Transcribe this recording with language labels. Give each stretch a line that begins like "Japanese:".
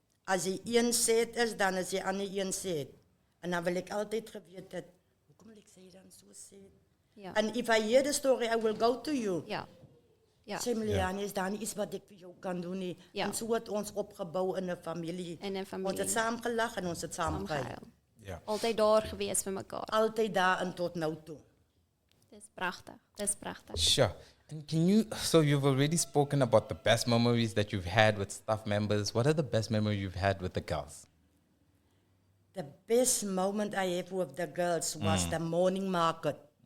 Afrikaans: As die een sad is, dan is die ander een sad. En dan wil ek altyd geweet het, hoekom wil ek sê dan so sad? Ja.
English: And if I hear the story, I will go to you.
Afrikaans: Ja. Ja. Sê Miliane, is daar nie iets wat ek vir jou kan doen nie? Ja. En so het ons opgebou in 'n familie. In 'n familie. Ons het saam gelag en ons het saam gehuil. Saamgehuil.
English: Yeah.
Afrikaans: Altyd daar gewees vir mekaar. Altyd daar en tot nou toe. Dis pragtig. Dis pragtig.
English: Sure. And can you, so you've already spoken about the best memories that you've had with staff members. What are the best memories you've had with the girls? The best moment I have with the girls was the morning market.